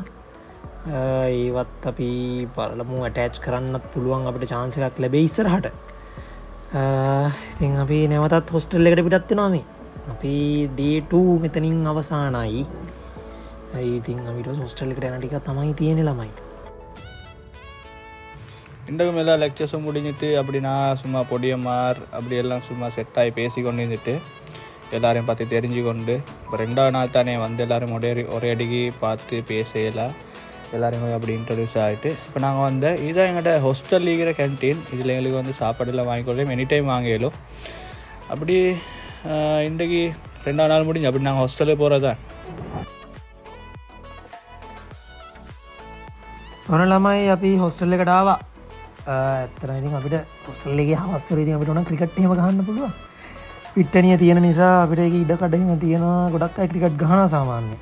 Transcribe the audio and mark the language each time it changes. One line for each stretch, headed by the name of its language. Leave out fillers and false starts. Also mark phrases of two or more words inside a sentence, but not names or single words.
Sinhala: ඒවත් අපි බලමු ඇටච් කරන්නත් පුළුවන් අපිට chance එකක් ලැබෙයි ඉස්සරහට. ඉතින් අපි නැවතත් හොස්ටල් එකට පිටත් වෙනවා මේ. අපි day 2 මෙතනින් අවසానයි. ඉතින් අපිට හොස්ටල් එකට යන ටික තමයි තියෙන්නේ ළමයි.
Tamil: இன்றைக்கு மேலே லெக்சர்ஸும் முடிஞ்சிட்டு அப்படி நான் சும்மா பொடியம்மார் அப்படி எல்லாம் சும்மா செட் ஆகி பேசி கொண்டு இருந்துட்டு எல்லாரையும் பார்த்து தெரிஞ்சு கொண்டு இப்போ 2வது நாள் தானே வந்து எல்லோரும் ஒரே அடிக்கு பார்த்து பேசலாம் எல்லோரும் அப்படி இன்ட்ரடியூஸ் ஆகிட்டு இப்போ நாங்கள் வந்து இதுதான் எங்கள்கிட்ட ஹாஸ்டல் இருக்கிற கேன்டீன். இதில் எங்களுக்கு வந்து சாப்பாடுலாம் வாங்கிக்கொள்ளலாம்,
English: any time
Tamil: வாங்கிடலும். அப்படி இன்றைக்கு 2வது நாள் முடிஞ்சு அப்படி நாங்கள் ஹாஸ்டலுக்கு போகிறது தான்.
Sinhala: ඔන්න ළමයි අපි හොස්ටල් එකට ආවා. ඇත්තටම ඉතින් අපිට හොස්ටල් එකේ හවස් වල ඉතින් අපිට උනම් ක්‍රිකට් එහෙම ගහන්න පුළුවන්. පිට්ටනිය තියෙන නිසා අපිට ඒක ඉඩ කඩ එහෙම තියෙනවා. ගොඩක් අය ක්‍රිකට් ගහනවා සාමාන්‍යයෙන්.